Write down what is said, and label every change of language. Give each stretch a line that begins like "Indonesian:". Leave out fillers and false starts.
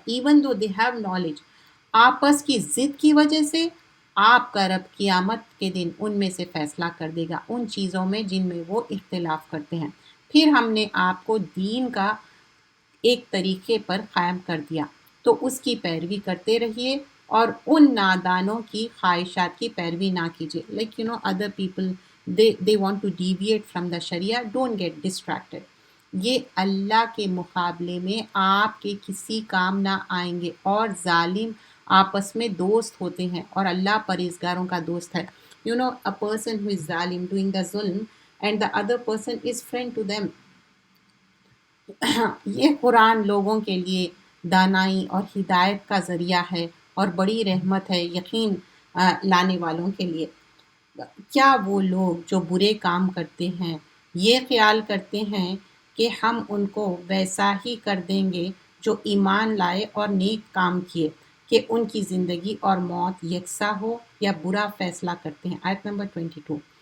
English: even though they have knowledge,
Urdu: آپس کی ضد کی وجہ سے آپ کا رب قیامت کے دن ان میں سے فیصلہ کر دے گا ان چیزوں میں جن میں وہ اختلاف کرتے ہیں. پھر ہم نے آپ کو دین کا ایک طریقے پر قائم کر دیا، تو اس کی پیروی کرتے رہیے اور ان نادانوں کی خواہشات کی پیروی نہ کیجیے.
English: Like other people they want to deviate from the sharia, don't get distracted.
Urdu: یہ اللہ کے مقابلے میں آپ کے کسی کام نہ آئیں گے، اور ظالم آپس میں دوست ہوتے ہیں اور اللہ پرہیزگاروں کا دوست ہے.
English: a person who is ظالم doing the ظلم and the other person is friend to them.
Urdu: یہ قرآن لوگوں کے لیے دانائی اور ہدایت کا ذریعہ ہے اور بڑی رحمت ہے یقین لانے والوں کے لیے. کیا وہ لوگ جو برے کام کرتے ہیں یہ خیال کرتے ہیں کہ ہم ان کو ویسا ہی کر دیں گے جو ایمان لائے اور نیک کام کیے، کہ ان کی زندگی اور موت یکساں ہو، یا برا فیصلہ کرتے ہیں. آیت نمبر 22.